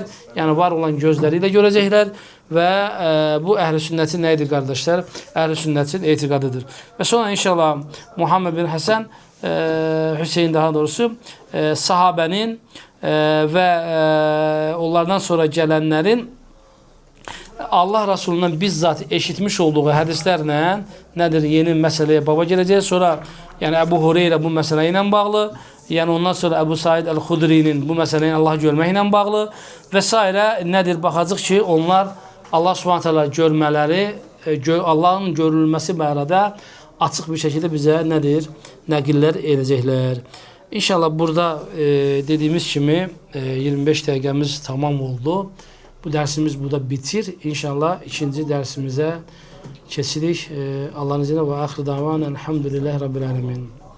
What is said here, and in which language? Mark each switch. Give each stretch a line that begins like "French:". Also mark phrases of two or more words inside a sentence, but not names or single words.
Turkish: Yani var olan gözleriyle görecekler ve bu ehl-i sünnetin neydi kardeşler? Ehl-i sünnetin itikadıdır. Ve sonra inşallah Muhammed bin Hasan, Hüseyin daha doğrusu sahabenin ve onlardan sonra gelenlerin Allah Resulü'ndən bizzat eşitmiş olduğu
Azerbaijani: hədislərlə nədir? Yeni məsələyə baba gələcək. Sonra yəni Əbu Hüreyrə bu məsələ ilə bağlı, yəni ondan sonra Əbu Said Əl-Xudri'nin bu məsələ ilə Allah görməklə bağlı və s. nədir? Baxacaq ki, onlar Allah
Arabic: سبحانه تعالى
Azerbaijani: görmələri, Allahın görülməsi barədə açıq bir şəkildə bizə nədir? Nəqillər edəcəklər. İnşallah burada dediyimiz kimi 25 dəqiqəmiz tamam oldu. Bu dərsimiz burada bitir. İnşallah ikinci dərsimizə keçirik.
Turkish: Allah'ın izniyle
Arabic: و آخر دعوانا الحمد لله رب العالمين.